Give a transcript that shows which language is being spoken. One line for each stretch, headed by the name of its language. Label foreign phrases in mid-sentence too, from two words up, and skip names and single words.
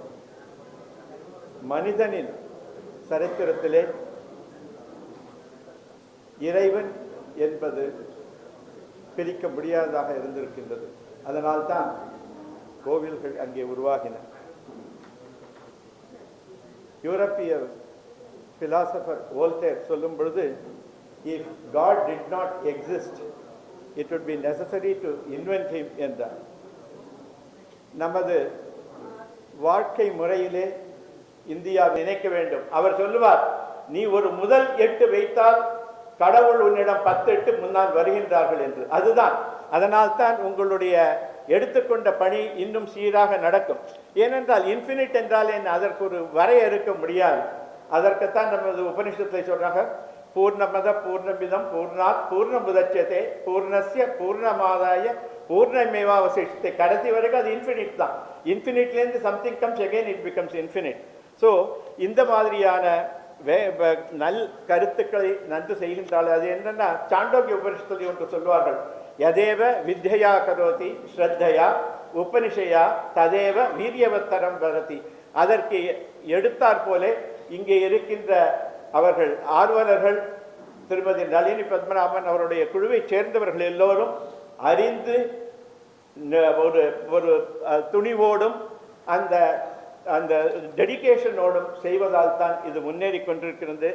Tamil: மனிதனின் சரித்திரத்திலே இறைவன் என்பது பிரிக்க முடியாததாக இருந்திருக்கின்றது. அதனால்தான் கோவில்கள் அங்கே உருவாகின. யூரோப்பிய பிலாசபர் வோல்டேர் சொல்லும் பொழுது,
English: if God did not exist, it would be necessary to invent him
Tamil: என்றார். நமது வாழ்க்கை முறையிலே இந்தியா நினைக்க வேண்டும். அவர் சொல்லுவார், நீ ஒரு முதல் 8 வைத்தால் கடவுள் உன்னிடம் 10 8 முன்னால் வருகின்றார்கள் என்று. அதுதான். அதனால்தான் உங்களுடைய எடுத்துக்கொண்ட பணி இன்னும் சீராக நடக்கும். ஏனென்றால் இன்ஃபினிட் என்றால் என்ன, அதற்கு ஒரு வரையறுக்க முடியாது. அதற்குத்தான் நமது உபனிஷத்தை சொல்றாங்க,
Sanskrit: पूर्णमद पूर्णमिदं पूर्णात् पूर्णमुदच्यते पूर्णस्य पूर्णमादाय पूर्णमेवावशिष्टत्.
Tamil: கடைசி வரைக்கும் அது இன்ஃபினிட் தான்.
English: இன்ஃபினிட்லேருந்து something comes again it becomes infinite.
Tamil: ஸோ இந்த மாதிரியான நல் கருத்துக்களை நன்கு செய்கின்றாள். அது என்னன்னா சாண்டோக்கிய உபனிஷத்தில் ஒன்று சொல்வார்கள்,
Sanskrit: यदेव विद्यया करोति श्रद्धया उपनिषदा तदेव वीर्यवत्तरं भवति.
Tamil: அதற்கு எடுத்தாற் போல இங்கே இருக்கின்ற அவர்கள் ஆர்வலர்கள் திருமதி நளினி பத்மநாபன் அவருடைய குழுவைச் சேர்ந்தவர்கள் எல்லோரும் அறிந்து ஒரு ஒரு துணிவோடும் அந்த அந்த டெடிகேஷனோடும் செய்வதால் தான் இது முன்னேறி கொண்டிருக்கிறது.